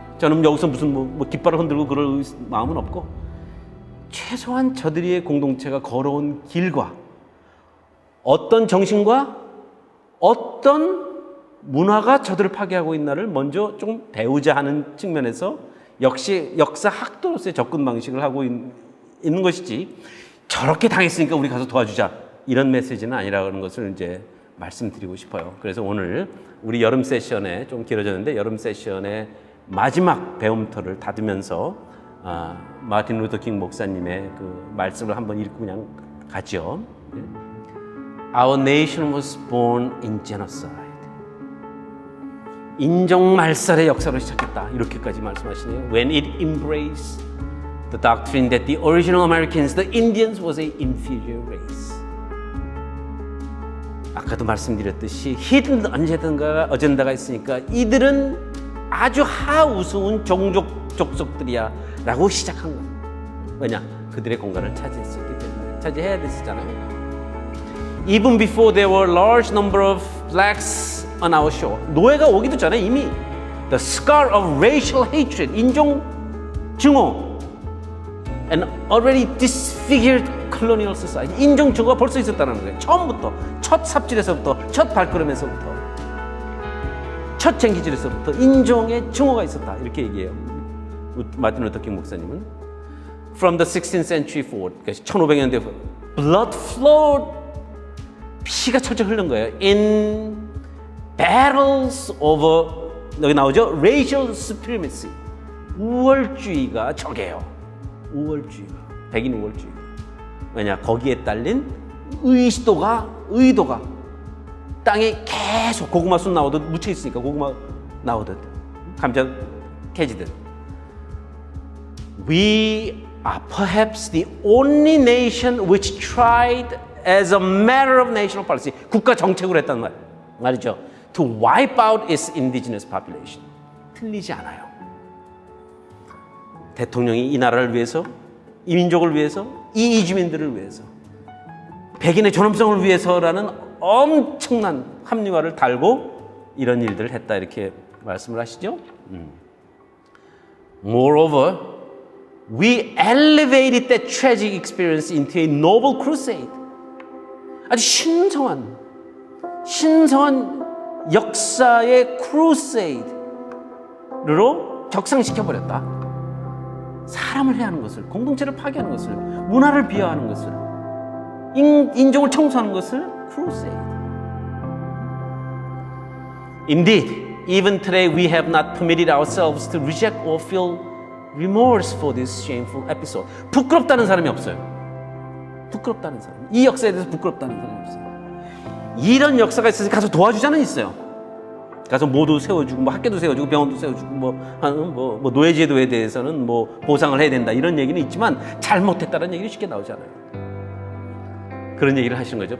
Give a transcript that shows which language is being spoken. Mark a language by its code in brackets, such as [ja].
[ko] 저는 여기서 무슨 뭐 깃발을 흔들고 그럴 마음은 없고, 최소한 저들의 공동체가 걸어온 길과 어떤 정신과 어떤 문화가 저들을 파괴하고 있나를 먼저 좀 배우자 하는 측면에서 역시 역사학도로서의 접근 방식을 하고 있는 것이지, 저렇게 당했으니까 우리 가서 도와주자 이런 메시지는 아니라는 것을 이제 말씀드리고 싶어요. 그래서 오늘 우리 여름 세션에 좀 길어졌는데 여름 세션의 마지막 배움터를 닫으면서 마틴 루터 킹 목사님의 그 말씀을 한번 읽고 그냥 가죠. [en] Our nation was born in genocide. [ko] 인종 말살의 역사로 시작했다. 이렇게까지 말씀하시네요. [en] When it embraced the doctrine that the original Americans, the Indians, was a inferior race. [ko] 아까도 말씀드렸듯이 히든 어젠다가 있으니까 이들은 아주 하우스운 족속들이야 라고 시작한 거예요. 왜냐? 그들의 공간을 차지했었기 때문에. 차지해야 됐었잖아요. [en] Even before there were large number of blacks on our shore. [ko] 노예가 오기도 전에 이미 [en] the scar of racial hatred, [ko] 인종 증오, [en] and already disfigured colonial society. [ko] 인종 증오가 벌써 있었다는 거예요. 처음부터, 첫 삽질에서부터, 첫 발걸음에서부터, 첫 쟁기질에서부터 인종의 증오가 있었다. 이렇게 얘기해요. 마틴 루터 킹 목사님은 [en] From the 16th century forward, [ko] 그러니까 1500년대 [en] blood flowed, [ko] 피가 철철 흐른 거예요. [en] In battles over, [ko] 여기 나오죠? [en] Racial supremacy. [ko] 우월주의가 적이에요. 우월주의가. 백인 우월주의. 왜냐? 거기에 딸린 의도가 땅에 계속 고구마 순 나오듯 묻혀 있으니까 고구마 나오듯 감자 캐지듯. [en] We are perhaps the only nation which tried as a matter of national policy, [ko] 국가 정책으로 했단 말이죠. [en] To wipe out its indigenous population. [ko] 틀리지 않아요. 대통령이 이 나라를 위해서, 이 민족을 위해서, 이 이주민들을 위해서, 백인의 존엄성을 위해서라는 엄청난 합리화를 달고 이런 일들을 했다 이렇게 말씀을 하시죠. [en] Moreover, we elevated that tragic experience into a noble crusade. [ko] 아주 신성한 역사의 크루세이드로 격상시켜버렸다. 사람을 해하는 것을, 공동체를 파괴하는 것을, 문화를 비하하는 것을, 인종을 청소하는 것을 crusade. [en] Indeed, even today we have not permitted ourselves to reject or feel remorse for this shameful episode. [ko] 부끄럽다는 사람이 없어요. 부끄럽다는 사람. 이 역사에 대해서 부끄럽다는 사람이 없어요. 이런 역사가 있어서 가서 도와주자는 있어요. 가서 모두 세워주고, 뭐 학교도 세워주고, 병원도 세워주고, 뭐 노예제도에 대해서는 뭐 보상을 해야 된다 이런 얘기는 있지만 잘못했다는 얘기는 쉽게 나오지 않아요. 그런 얘기를 하시는 거죠.